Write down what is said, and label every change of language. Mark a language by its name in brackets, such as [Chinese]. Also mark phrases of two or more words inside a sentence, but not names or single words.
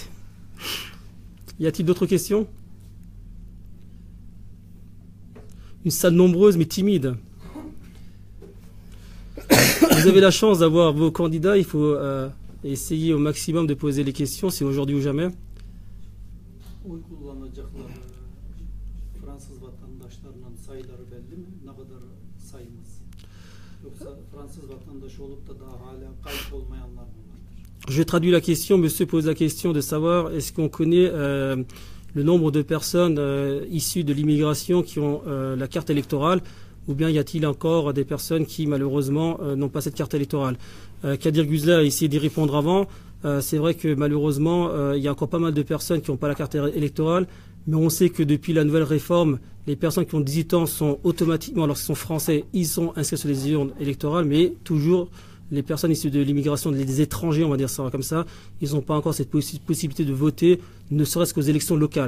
[French] Y a-t-il d'autres questions? Une salle nombreuse mais timide. Vous avez la chance d'avoir vos candidats, il faut essayer au maximum de poser les questions, c'est aujourd'hui ou jamais. [Turkish] Oy kullanacakları Fransız vatandaşlarının sayıları belli mi? Ne kadar sayımız? Yoksa Fransız vatandaşı olup da daha hala kayıt olmayanlar mı vardır? [French] Je traduis la question, monsieur pose la question de savoir est-ce qu'on connaît le nombre de personnes issues de l'immigration qui ont la carte électorale, ou bien y a-t-il encore des personnes qui malheureusement n'ont pas cette carte électorale. Kadir Guzler a essayé d'y répondre avant. C'est vrai que malheureusement il y a encore pas mal de personnes qui n'ont pas la carte électorale, mais on sait que depuis la nouvelle réforme, les personnes qui ont 18 ans sont automatiquement, lorsqu'ils sont français, ils sont inscrits sur les urnes électorales, mais toujours les personnes issues de l'immigration, des étrangers, on va dire ça comme ça, ils n'ont pas encore cette possibilité de voter, ne serait-ce qu'aux élections locales.